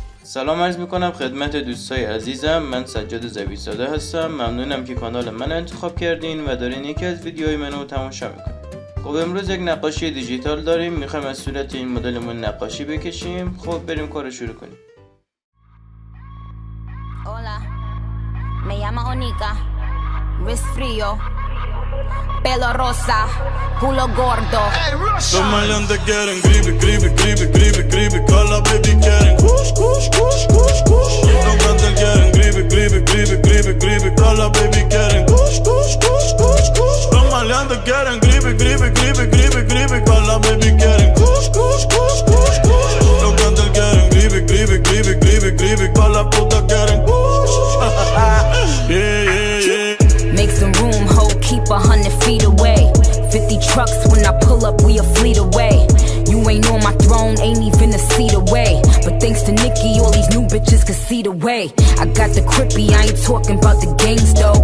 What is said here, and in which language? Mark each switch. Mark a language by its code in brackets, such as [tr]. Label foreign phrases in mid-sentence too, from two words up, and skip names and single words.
[fa] سلام عرض میکنم خدمت دوستای عزیزم. من سجادzaby ساده هستم. ممنونم که کانال من انتخاب کردین و دارین یکی از ویدیوهای منو تماشا میکنین. خب امروز یک نقاشی دیجیتال داریم. میخوایم از صورت این مدلمون نقاشی بکشیم. خب بریم کارو شروع کنیم. [es] Hola, me llamo Onika, wrist frío, pelo rosa, culo gordo. Los maleantes quieren gribe, gribe, gribe, gribe, gribe, todas las baby quieren kush, kush, kush, kush, kush. Los cantantes quieren gribe, gribe, gribe, gribe, gribe, todas las baby quieren kush, kush, kush, kush, kush. Los maleantes quieren gribe, gribe, gribe, gribe, gribe, todas las baby quieren kush, kush, kush, kush, kush. Los cantantes quieren gribe, gribe, gribe, gribe, gribe, todas las putas quieren kush. [en] Yeah, yeah, yeah. Make some room, ho, keep 100 feet away. 50 trucks when I pull up, we a fleet away. You ain't on my throne, ain't even a seat away. But thanks to Nikki, all these new bitches can see the way. I got the crippy, I ain't talking about the gangs though.